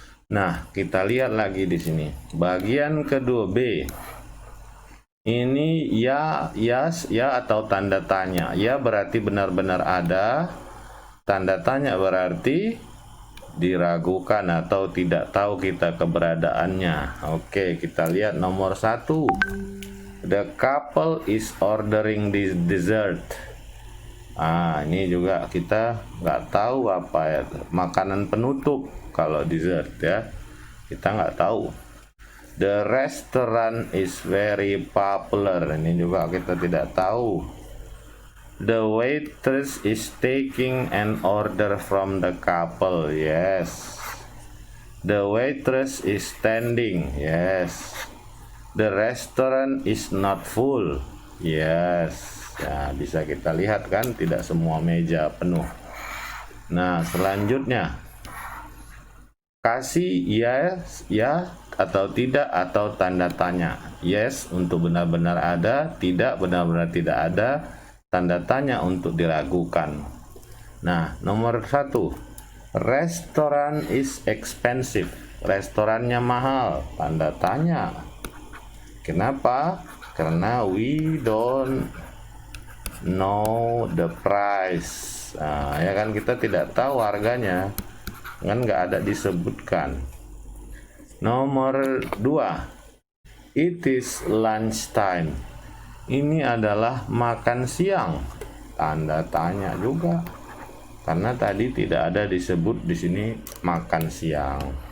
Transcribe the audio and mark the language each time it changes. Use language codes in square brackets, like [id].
[id] Nah, kita lihat lagi di sini bagian kedua, B. Ini ya, yes, ya atau tanda tanya. Ya berarti benar-benar ada. Tanda tanya berarti diragukan atau tidak tahu kita keberadaannya. Oke, kita lihat nomor 1. [en] The couple is ordering this dessert. [id] Ini juga kita nggak tahu apa ya, makanan penutup kalau dessert ya. Kita nggak tahu. [en] The restaurant is very popular. [id] Ini juga kita tidak tahu. [en] The waitress is taking an order from the couple. Yes. The waitress is standing. Yes. The restaurant is not full. Yes. [id] Ya, bisa kita lihat kan, tidak semua meja penuh. Nah, selanjutnya kasih yes, ya atau tidak atau tanda tanya. Yes untuk benar-benar ada, tidak benar-benar tidak ada, tanda tanya untuk diragukan. Nah, nomor 1. [en] Restaurant is expensive. [id] Restorannya mahal, tanda tanya. Kenapa? [en] Karena we don't know the price. [id] Ya kan, kita tidak tahu harganya, kan nggak ada disebutkan. Nomor 2, [en] it is lunch time. [id] Ini adalah makan siang, tanda tanya juga, karena tadi tidak ada disebut di sini makan siang.